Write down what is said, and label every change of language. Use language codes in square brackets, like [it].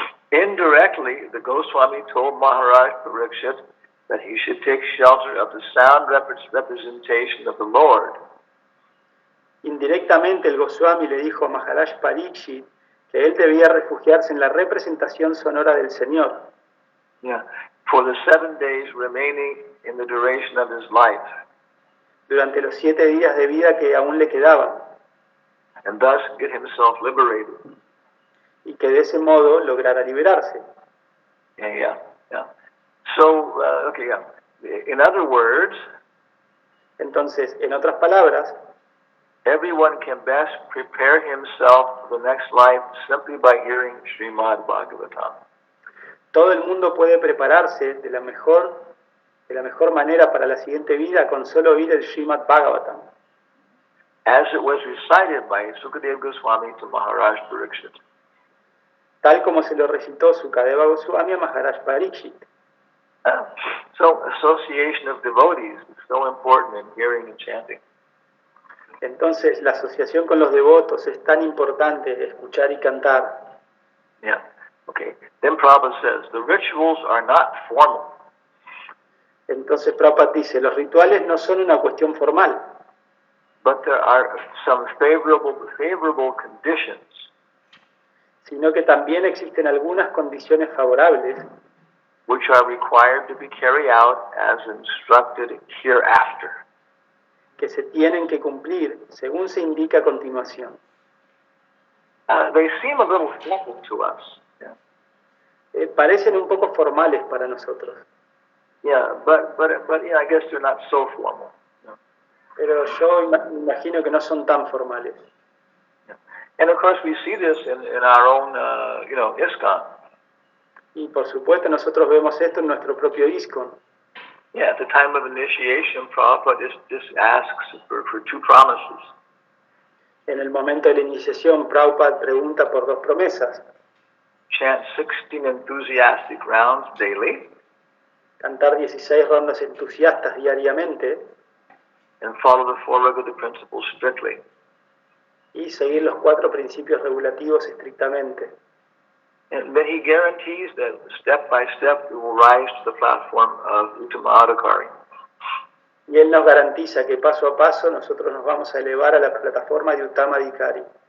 [en] Indirectly, the Goswami told Maharaj Pariksit that he should take shelter of the sound representation of the Lord. [es] Indirectamente el Goswami le dijo a Maharaj Pariksit que él debía refugiarse en la representación sonora del Señor. [en] Yeah. For the 7 days remaining in the duration of his life. [es] Durante los 7 días de vida que aún le quedaban. [en] And thus get himself liberated. [es] Y que de ese modo lograra liberarse. [en] Yeah. So, in other words, [es] entonces, en otras palabras, [en] everyone can best prepare himself for the next life simply by hearing Srimad Bhagavatam. [es] Todo el mundo puede prepararse de la mejor manera para la siguiente vida con solo oír el Srimad Bhagavatam. [en] As it was recited by Sukadeva Goswami to Maharaj Pariksit. [es] Tal como se lo recitó Sukadeva Goswami a Maharaj Pariksit. [en] So, association of devotees is so important in hearing and chanting. [es] Entonces, la asociación con los devotos es tan importante, escuchar y cantar. [en] Yeah. Okay. Then Prabhupada says, the rituals are not formal. [es] Entonces Prabhupada dice, los rituales no son una cuestión formal. [en] But there are some favorable conditions. [es] Sino que también existen algunas condiciones favorables. [en] Which are required to be carried out as instructed hereafter. [es] Que se tienen que cumplir según se indica a continuación. [en] They seem a little formal to us. [es] Parecen un poco formales para nosotros. [en] Yeah, but I guess they're not so formal. [es] Pero yo imagino que no son tan formales. [en] And of course we see this in our own, ISKCON. [es] Y por supuesto nosotros vemos esto en nuestro propio ISKCON. [en] Yeah, at the time of initiation, Prabhupada just asks for 2 promises. [es] En el momento de la iniciación, Prabhupada pregunta por 2 promesas. [en] Chant 16 enthusiastic rounds daily. [es] Cantar 16 rondas entusiastas diariamente. [en] and follow the four regulative principles strictly. [es] y seguir los 4 principios regulativos estrictamente. [en] And then he guarantees that step by step we will rise to the platform of Uttama Adhikari. [es] Y Él nos garantiza que paso a paso nosotros nos vamos a elevar a la plataforma de Uttama Adhikari.